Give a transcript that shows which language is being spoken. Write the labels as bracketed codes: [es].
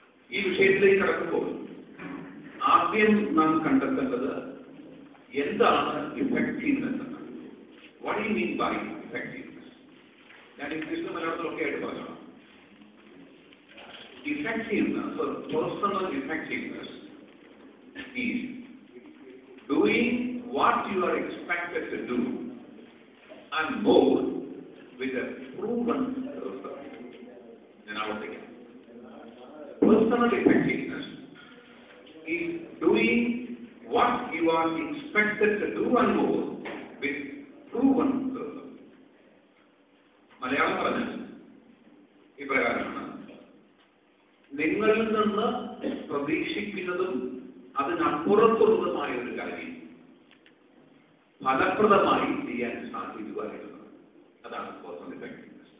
[ml] ഈ വിഷയത്തിലേക്ക് കടക്കുമ്പോൾ ആദ്യം നാം കണ്ടെത്തേണ്ടത് എന്താണ് ഇഫക്റ്റീവ്നെസ് എന്നാണ്. [en] What do you mean by effectiveness? [ml] ഞാൻ ഇംഗ്ലീഷിലും മലയാളത്തിലൊക്കെ ആയിട്ട് പറഞ്ഞോളാം. [en] Effectiveness or personal effectiveness is doing what you are expected to do and more with a proven result. And I will take it. Personal effectiveness is doing what you are expected to do and more with proven result. [ml] Malayalam പറഞ്ഞാൽ ഇപ്രകാരമാണ്: നിങ്ങളിൽ നിന്ന് പ്രതീക്ഷിക്കുന്നതും അതിനപ്പുറത്തുള്ളതുമായ ഒരു കാര്യം ഫലപ്രദമായി ചെയ്യാൻ സാധിക്കുക എന്നുള്ളത്. അതാണ് പേഴ്സണൽ ഇഫക്റ്റീവ്നെസ്.